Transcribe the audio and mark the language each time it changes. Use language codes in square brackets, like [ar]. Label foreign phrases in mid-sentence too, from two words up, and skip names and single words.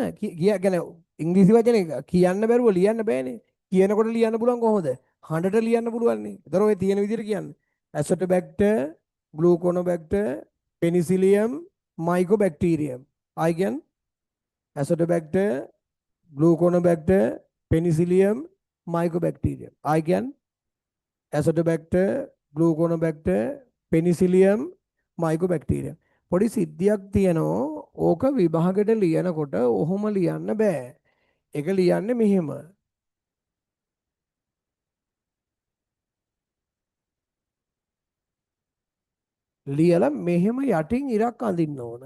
[si] කියන්නේ ඉංග්‍රීසි වචනේ කියන්න බැරුව ලියන්න බෑනේ. කියනකොට ලියන්න පුළුවන් කොහොමද? හඬට ලියන්න පුළුවන් නේ. ඒතර ඔය තියෙන විදියට කියන්න. [en] Azotobacter, Gluconobacter, Penicillium, Mycobacterium. [si] ආයි කියන්න. ඇසොටෝබැක්ටර්, [en] gluconobacter, penicillium, mycobacterium. I can Acinetobacter, gluconobacter, penicillium, mycobacterium. [si] පොඩි සිද්ධියක් තියෙනවා. ඕක විභාගෙට ලියනකොට ඔහොම ලියන්න බෑ. ඒක ලියන්නේ මෙහෙම. ලියලා මෙහෙම යටින් ඉරක් අඳින්න ඕන.